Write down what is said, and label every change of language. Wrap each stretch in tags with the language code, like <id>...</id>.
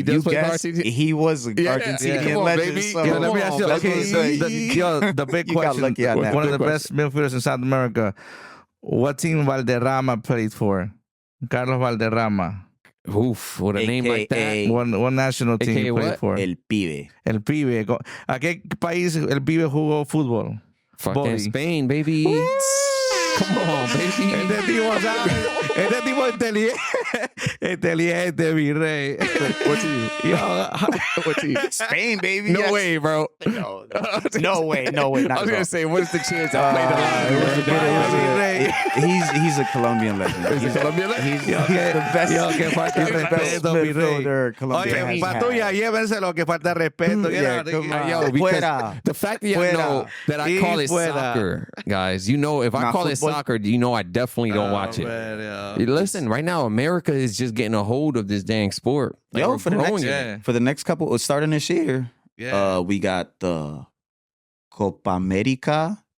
<en>you guessed he was Argentinian legend. So let me ask you. The big question. One of the best midfielders in South America. What team Valderrama played for? Carlos Valderrama. Oof, with a name like that. One national team he played for. El Pibe.</en> <es>¿A qué país el Pibe jugó fútbol?</es> <en>Fucking Spain, baby. Come on, baby.</en> <es>Este tipo inteligente, mi rey.</es> <en>What's he? Spain, baby. No way, bro. No way. I was gonna say, what's the chance I played the line? He's a Colombian legend. He's a Colombian legend. He's the best.</en> <es>Que falta respeto, mi rey. Oye, Patuya, llévenselo, que falta respeto.</es> <en>Yo, because the fact that you know that I call it soccer, guys, if I call it soccer, I definitely don't watch it. Man, Listen, right now, America is just getting a hold of this dang sport. Like, for the next couple, starting this year, we got the Copa America.</en>